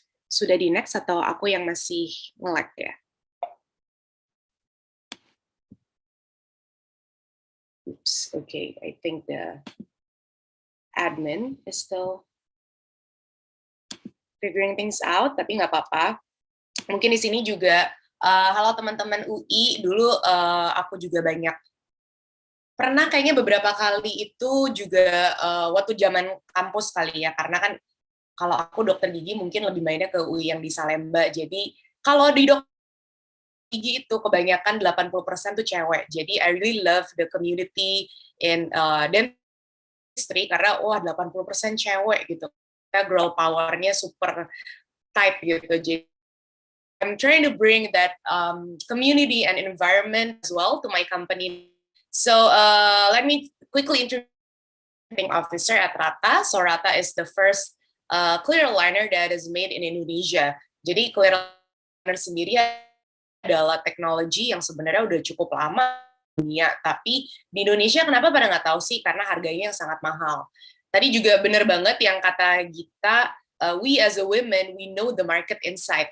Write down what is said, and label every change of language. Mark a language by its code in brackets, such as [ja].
[id] Sudah di next atau aku yang masih nge-lag ya? [en] Oops, okay, I think the admin is still figuring things out, [id] tapi nggak apa-apa. Mungkin di sini juga, halo teman-teman UI, dulu aku juga banyak, pernah kayaknya beberapa kali itu juga waktu zaman kampus kali ya, karena kan kalau aku dokter gigi mungkin lebih mainnya ke UI yang di Salemba, jadi kalau di dokter gigi itu kebanyakan 80% tuh cewek. [en] Jadi I really love the community in dentistry [id] karena wah 80% cewek gitu. Kita girl power-nya super tight gitu. [en] Jadi I'm trying to bring that community and environment as well to my company. So let me quickly introduce officer at Rata. So Rata is the first clear aligner that is made in Indonesia. [id] Jadi clear aligner sendiri adalah teknologi yang sebenarnya udah cukup lama di dunia, tapi di Indonesia kenapa pada nggak tahu sih? Karena harganya yang sangat mahal. Tadi juga benar banget yang kata Gita, [en] we as a women, we know the market inside.